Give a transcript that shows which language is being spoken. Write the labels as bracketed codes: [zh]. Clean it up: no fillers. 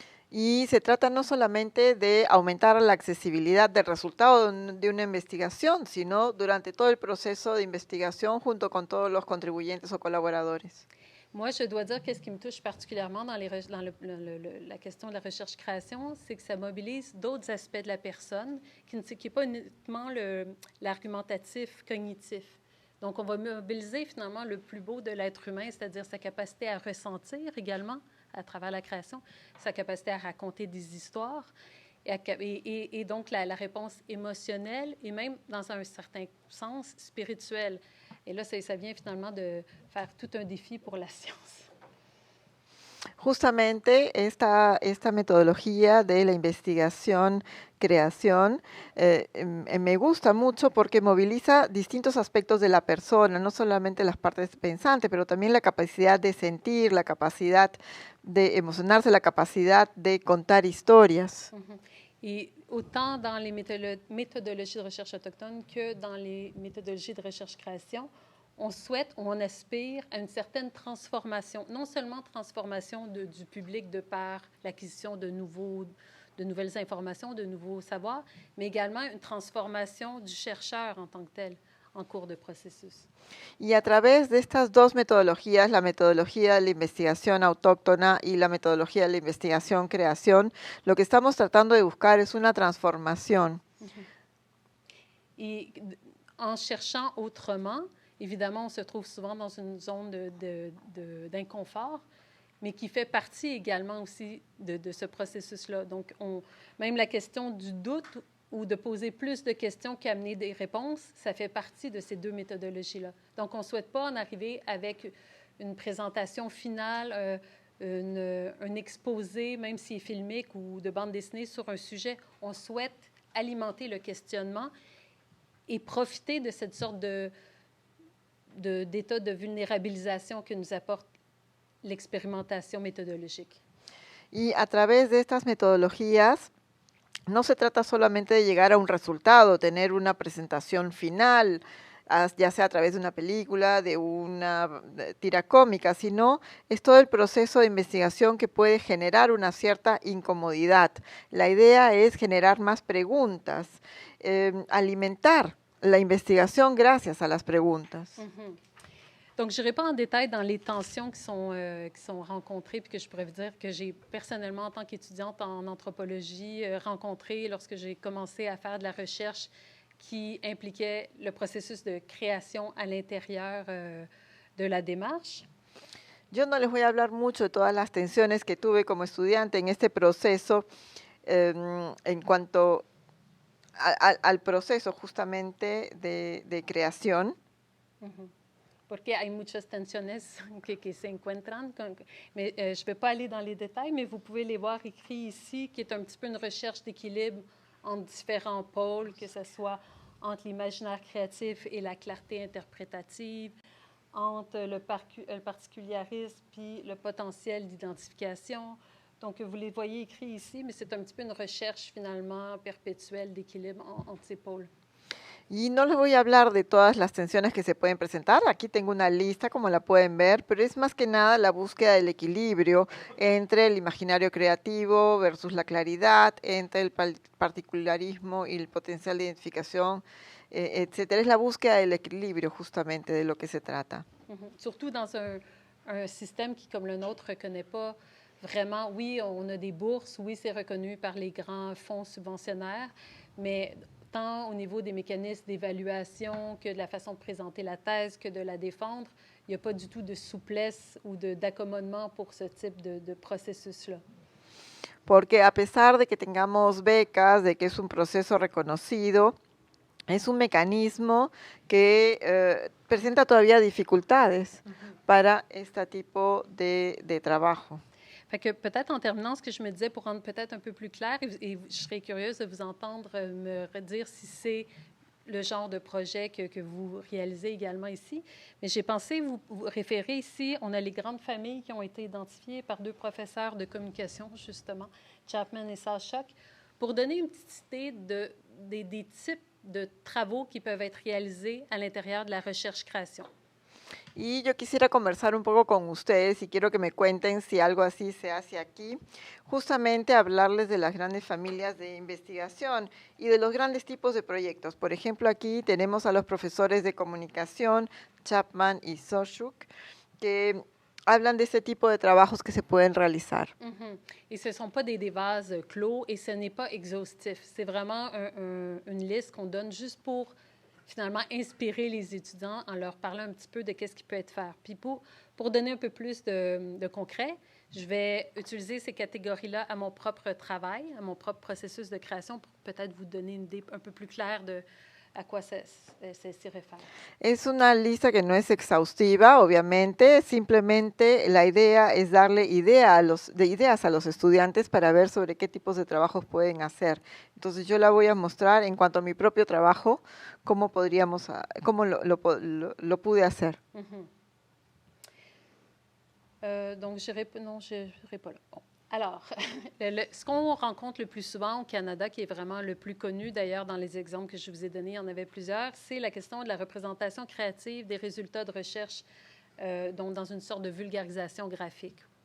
[es] Y se trata no solamente de aumentar la accesibilidad del resultado de una investigación, sino durante todo el proceso de investigación junto con todos los contribuyentes o colaboradores. [fr] Moi, je dois dire que ce qui me touche particulièrement dans la question de la recherche-création, c'est que ça mobilise d'autres aspects de la personne, qui n'est pas uniquement l'argumentatif cognitif. Donc, on va mobiliser finalement le plus beau de l'être humain, c'est-à-dire sa capacité à ressentir également à travers la création, sa capacité à raconter des histoires, et donc la réponse émotionnelle et même, dans un certain sens, spirituelle. Et là, ça vient finalement de faire tout un défi pour la science. [es] Justamente esta metodología de la investigación-creación me gusta mucho porque moviliza distintos aspectos de la persona, no solamente las partes pensantes, pero también la capacidad de sentir, la capacidad de emocionarse, la capacidad de contar historias. [fr] Et autant dans les méthodologies de recherche autochtone que dans les méthodologies de recherche-création, on souhaite ou on aspire à une certaine transformation, non seulement transformation du public de par l'acquisition de nouvelles informations, de nouveaux savoirs, mais également une transformation du chercheur en tant que tel en cours de processus. [es] Y a través de estas dos metodologías, la metodología de la investigación autóctona y la metodología de la investigación-creación, lo que estamos tratando de buscar es una transformación. [fr] Et en cherchant autrement, évidemment, on se trouve souvent dans une zone d'inconfort, mais qui fait partie également aussi de ce processus-là. Donc, même la question du doute ou de poser plus de questions qu'amener des réponses, ça fait partie de ces deux méthodologies-là. Donc, on ne souhaite pas en arriver avec une présentation finale, un exposé, même s'il est filmique ou de bande dessinée sur un sujet. On souhaite alimenter le questionnement et profiter de cette sorte d'état de vulnérabilisation que nous apporte l'expérimentation méthodologique. [es] Y a través de estas metodologías, no se trata solamente de llegar a un resultado, tener una presentación final, ya sea a través de una película, de una tira cómica, sino es todo el proceso de investigación que puede generar una cierta incomodidad. La idea es generar más preguntas, alimentar la investigación gracias a las preguntas. [fr] Donc, je n'irai pas en détail dans les tensions qui sont rencontrées, puis que je pourrais vous dire que j'ai personnellement, en tant qu'étudiante en anthropologie, rencontré lorsque j'ai commencé à faire de la recherche qui impliquait le processus de création à l'intérieur de la démarche. [es] Yo no les voy a hablar mucho de todas las tensiones que tuve como estudiante en este proceso en cuanto al proceso justamente de creación. Porque hay muchas tensiones que se encuentran. [fr] Mais je ne vais pas aller dans les détails, mais vous pouvez les voir écrits ici, qui est un petit peu une recherche d'équilibre entre différents pôles, que ce soit entre l'imaginaire créatif et la clarté interprétative, entre le particularisme puis le potentiel d'identification. Donc, vous les voyez écrits ici, mais c'est un petit peu une recherche finalement perpétuelle d'équilibre entre ces pôles. [es] Y no les voy a hablar de todas las tensiones que se pueden presentar. Aquí tengo una lista, como la pueden ver, pero es más que nada la búsqueda del equilibrio entre el imaginario creativo versus la claridad, entre el particularismo y el potencial de identificación, etcétera. Es la búsqueda del equilibrio justamente de lo que se trata. [fr] Surtout dans un système qui, comme le nôtre, ne reconnaît pas vraiment, oui, on a des bourses, oui, c'est reconnu par les grands fonds subventionnaires, mais tant au niveau des mécanismes d'évaluation que de la façon de présenter la thèse, que de la défendre, il n'y a pas du tout de souplesse ou d'accommodement pour ce type de processus-là. [es] Porque a pesar de que tengamos becas, de que es un proceso reconocido, es un mecanismo que presenta todavía dificultades para este tipo de trabajo. [fr] Fait que peut-être en terminant, ce que je me disais pour rendre peut-être un peu plus clair, et je serais curieuse de vous entendre me redire si c'est le genre de projet que vous réalisez également ici. Mais j'ai pensé vous référer ici, on a les grandes familles qui ont été identifiées par deux professeurs de communication, justement, Chapman et Sashok, pour donner une petite idée des types de travaux qui peuvent être réalisés à l'intérieur de la recherche-création. [es] Y yo quisiera conversar un poco con ustedes y quiero que me cuenten si algo así se hace aquí, justamente hablarles de las grandes familias de investigación y de los grandes tipos de proyectos. Por ejemplo, aquí tenemos a los profesores de comunicación, Chapman y Sashok, que hablan de este tipo de trabajos que se pueden realizar. [fr] Et ce ne sont pas des vases clos et ce n'est pas exhaustif. C'est vraiment une liste qu'on donne juste pour finalement inspirer les étudiants en leur parlant un petit peu de qu'est-ce qui peut être fait. Puis pour donner un peu plus de concret, je vais utiliser ces catégories-là à mon propre travail, à mon propre processus de création pour peut-être vous donner une idée un peu plus claire de a quoi [es] se refiere. Es una lista que no es exhaustiva, obviamente, simplemente la idea es darle ideas a los estudiantes para ver sobre qué tipos de trabajos pueden hacer. Entonces yo la voy a mostrar en cuanto a mi propio trabajo, cómo lo pude hacer. [fr] Donc, je n'irai pas là. Bon. Alors, ce qu'on rencontre le plus souvent au Canada, qui est vraiment le plus connu d'ailleurs dans les exemples que je vous ai donnés, il y en avait plusieurs, c'est la question de la représentation créative des résultats de recherche, donc dans une sorte de vulgarisation graphique.